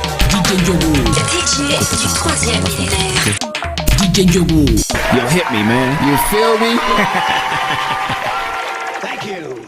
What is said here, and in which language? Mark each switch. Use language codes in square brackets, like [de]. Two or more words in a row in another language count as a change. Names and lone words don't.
[fr] D J Ndiogu. Le D J du troisième millénaire. D J Ndiogu. [en] Yo, hit me, man. You feel me? Thank you.